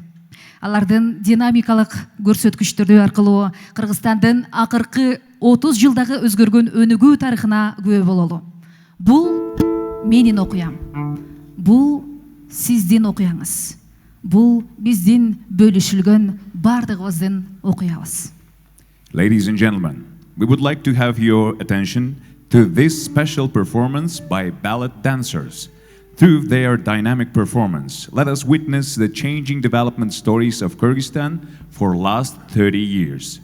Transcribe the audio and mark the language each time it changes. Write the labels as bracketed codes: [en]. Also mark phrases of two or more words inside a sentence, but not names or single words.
[ky] Алардын динамикалык көрсөткүчтөрү аркылуу Кыргызстандын акыркы 30 жылдагы өзгөргөн өнүгүү тарыхына күбө бололу. Бул менин окуям. Бул сиздин окуяңыз. Бул биздин бөлүшүлгөн бардыгыбыздын окуябыз. [en] Ladies and gentlemen, we would like to have your attention to this special performance by ballet dancers. Through their dynamic performance, let us witness the changing development stories of Kyrgyzstan for the last 30 years.